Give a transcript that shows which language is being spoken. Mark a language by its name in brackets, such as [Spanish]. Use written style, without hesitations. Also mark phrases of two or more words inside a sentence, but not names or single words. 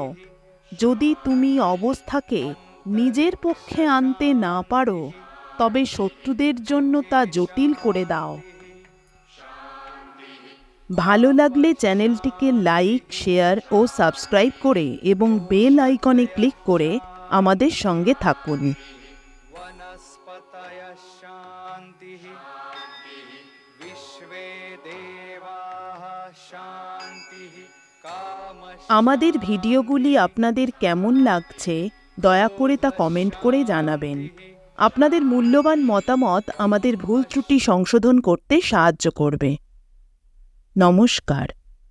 [Bangla] যদি তুমি অবস্থাকে নিজের পক্ষে আনতে না পারো, তবে শত্রুদের জন্য তা জটিল করে দাও। ভালো লাগলে চ্যানেলটিকে লাইক, শেয়ার ও সাবস্ক্রাইব করে এবং বেল আইকনে ক্লিক করে আমাদের সঙ্গে থাকুন। [Sanskrit] वनस्पतयः शान्तिः विश्वे देवाः शान्तिः कामः। [Bangla] আমাদের ভিডিওগুলি আপনাদের কেমন লাগছে দয়া করে তা কমেন্ট করে জানাবেন। আপনাদের মূল্যবান মতামত আমাদের ভুল ত্রুটি সংশোধন করতে সাহায্য করবে। নমস্কার।